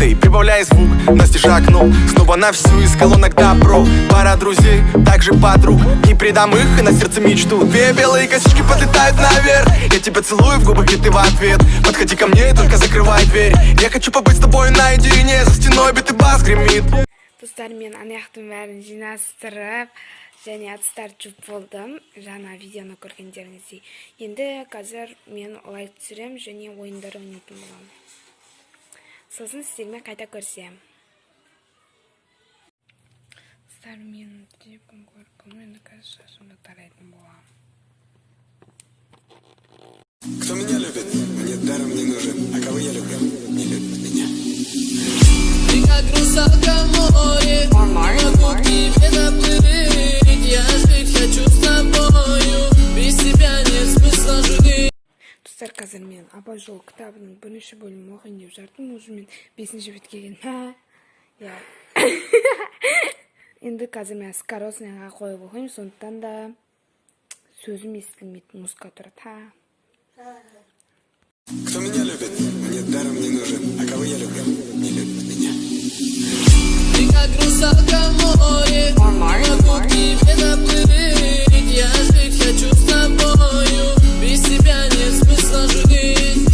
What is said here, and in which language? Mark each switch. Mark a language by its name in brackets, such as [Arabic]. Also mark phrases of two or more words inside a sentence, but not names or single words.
[Russian] Ты прибавляй звук, Настя шагнул снова на всю, из колонок добро. Пара друзей, также подруг, не предам их и на сердце мечту. Две белые косички подлетают наверх, я тебя целую в губы, и ты в ответ. Подходи ко мне и только закрывай дверь. Я хочу побыть с тобой наедине, за стеной бит и бас гремит. [Kazakh] Достар, мен аяқтың бәрін жинастырып, және ыдыстар жуып болдым. Жаңа видеоны көргендеріңіздей. Енді қазір мен лайк түсірем және ойындар ойнайтын боламын. Сосын сіздермен қайта көрсем. Достар, мен телефон көріп, енді қазір шашымды тарайтын боламын. [Russian] Кто меня любит, мне даром не нужен, а кого я люблю, не любит меня. Ты как русалка в море, могу к тебе доплыть. Я жить хочу с тобою, без тебя нет смысла жить. [Kazakh] Достар, қазір мен Абай жолы кітабының бірінші бөлімін оқиын деп жатырмын. Уже мен 5-ші бетке келдім. Енді қазір мен скоростныйға қойып оқимын, сондықтан да сөзім естілмейді, музыка тұрады. [Russian] Кто меня любит, мне даром не нужен. А кого я люблю, не любит меня. Ты как русалка в море, могу к тебе доплыть. Я жить хочу с тобою, без тебя нет смысла жить.